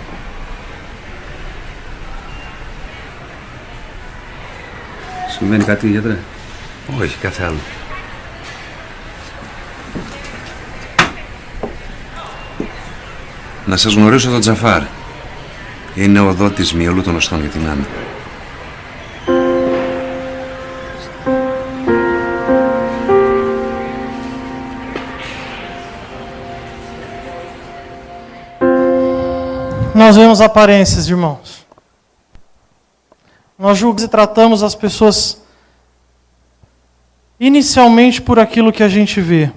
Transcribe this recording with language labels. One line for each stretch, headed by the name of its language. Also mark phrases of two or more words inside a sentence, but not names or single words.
Greek: Συμβαίνει κάτι, γιατρέ? Όχι, κάθε άλλο. Να σας γνωρίσω τον Τζαφάρ. Είναι ο δότης μυελού των οστών για την Άννα.
Portuguese: Nós vemos aparências, irmãos. Nós julgamos e tratamos as pessoas inicialmente por aquilo que a gente vê.